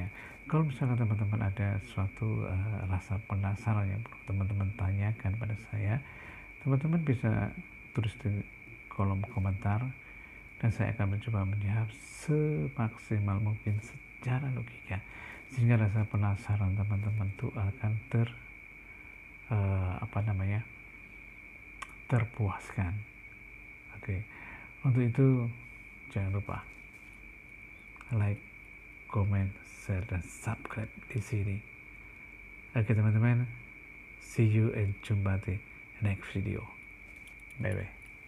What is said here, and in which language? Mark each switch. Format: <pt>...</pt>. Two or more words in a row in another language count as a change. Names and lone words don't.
<id>Kalau misalnya teman-teman ada suatu rasa penasaran yang perlu teman-teman tanyakan pada saya, teman-teman bisa tulis di kolom komentar dan saya akan mencoba menjawab semaksimal mungkin secara logika, sehingga rasa penasaran teman-teman itu akan terpuaskan. Oke. Untuk itu jangan lupa</id> <en>like, comment, share,</en> <id>dan subscribe di sini. Oke teman-teman,</id> <en>see you and</en> <id>jumpa di</id> <en>next video. Bye bye.</en>